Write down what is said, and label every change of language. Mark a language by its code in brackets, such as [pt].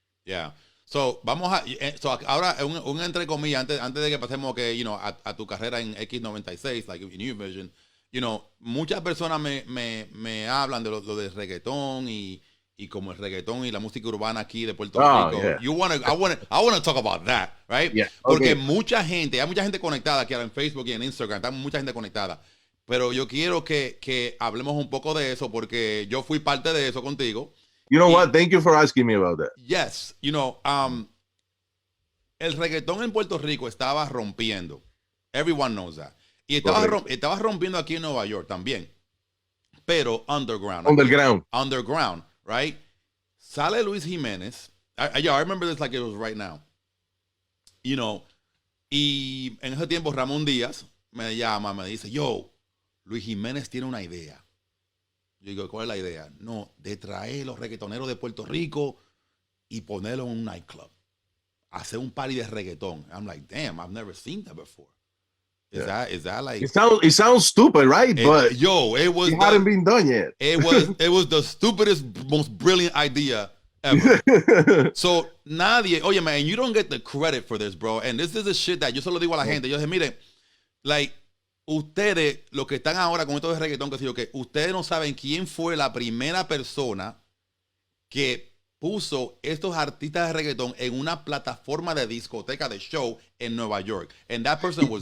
[en] Yeah. [es] So, ahora un entre comillas, antes de que pasemos a tu carrera en X96, [en] like in New Vision, [es] muchas personas me hablan de lo del reggaetón y como el reggaetón y la música urbana aquí de Puerto Rico. [en] Yeah. I wanna talk about that, right? Yeah, okay. [es] Porque hay mucha gente conectada aquí ahora en Facebook y en Instagram, está mucha gente conectada. Pero yo quiero que hablemos un poco de eso porque yo fui parte de eso contigo. [en] You know what? Thank you for asking me about that. Yes. [es] El reggaetón en Puerto Rico estaba rompiendo. [en] Everyone knows that. [es] Y estaba rompiendo aquí en Nueva York también. Pero [en] underground. Underground, right? [es] Sale Luis Jiménez. [en] I remember this like it was right now. [es] Y en ese tiempo Ramón Díaz me llama, me dice, yo, Luis Jiménez tiene una idea. Yo digo, ¿cuál es la idea? No, de traer los reggaetoneros de Puerto Rico y ponerlo en un nightclub. Hacer un party de reggaetón. [en] I'm like, damn, I've never seen that before. Is that like... It sounds stupid, right? But it hadn't been done yet. It was the stupidest, most brilliant idea ever. So, [es] oye, [en] man, you don't get the credit for this, bro. And this is the shit that [es] yo solo digo a la gente. Yo dije, mire, [en] like... [es] Ustedes, los que están ahora con esto de reggaetón, que ustedes no saben quién fue la primera persona que puso estos artistas de reggaetón en una plataforma de discoteca de show en Nueva York. [en] And that person was